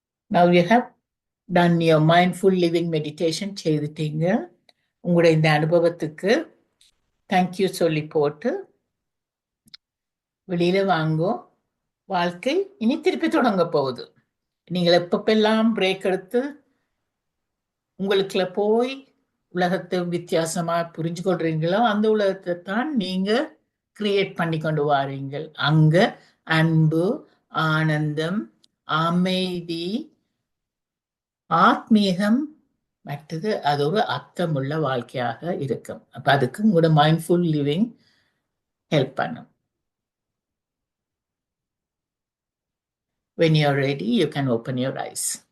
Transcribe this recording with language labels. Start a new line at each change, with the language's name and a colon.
English: Now you have done your mindful living meditation
Tamil: செய்துட்டீங்க. உங்களுடைய இந்த அனுபவத்துக்கு தேங்க்யூ சொல்லி போட்டு வெளியில வாங்கோ. வாழ்க்கை இனி திருப்பி தொடங்க போகுது. நீங்கள் எப்பப்பெல்லாம் பிரேக் எடுத்து உங்களுக்குள்ள போய் உலகத்தை வித்தியாசமா புரிஞ்சு கொள்றீங்களோ அந்த உலகத்தை தான் நீங்க கிரியேட் பண்ணி கொண்டு வாரீங்கள். அங்க அன்பு, ஆனந்தம், அமைதி, ஆத்மீகம், மற்றது அது ஒரு அர்த்தமுள்ள வாழ்க்கையாக இருக்கும். அப்ப அதுக்கு உங்களோட மைண்ட்ஃபுல் லிவிங் ஹெல்ப் பண்ணும்.
English: When you're ready, you can open your eyes.